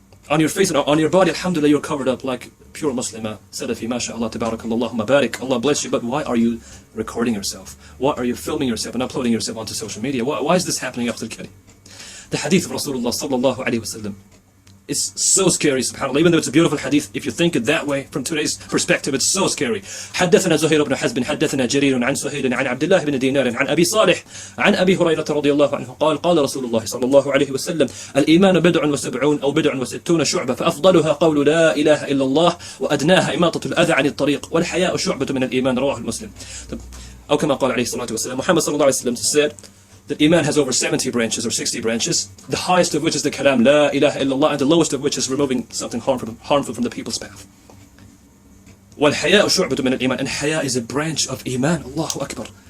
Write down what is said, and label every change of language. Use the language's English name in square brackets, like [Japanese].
[English] On your face and on your body, alhamdulillah, you're covered up like pure Muslima, Salafi, mashallah, tabarakallah, Allahumma barik, Allah bless you. But why are you recording yourself? Why are you filming yourself and uploading yourself onto social media? Why is this happening, Akh al-Kareem? The hadith of Rasulullah sallallahu alayhi wa sallam It's so scary, subhanAllah. Even though it's a beautiful hadith, if you think it that way, from today's perspective, it's so scary. [Arabic] حدثنا زهير بن حزب حدثنا جرير عن سهيل عن عبد الله بن دينار عن أبي صالح عن أبي هريرة رضي الله عنه قال قال رسول الله صلى الله عليه وسلم الإيمان 𝙃𝑗𝙅𝑗𝙅 أو 𝙃𝑗𝙅 شعبة فأفضلها قول لا إله إلا الله وأدناها إماطة الأذى عن الطريق والحياء شعبة من الإيمان رواه المسلم. أو كما قال عليه الصلاة والسلام, [English] Muhammad [Arabic] صلى الله عليه وسلم [English] said that Iman has over 70 branches or 60 branches, the highest of which is the kalam La ilaha illallah, and the lowest of which is removing something harmful from the people's path. [Arabic] وَالْحَيَاءُ شُعْبَةٌ مِنَ الْإِيمَانِ, [English] and haya is a branch of Iman. Allahu Akbar.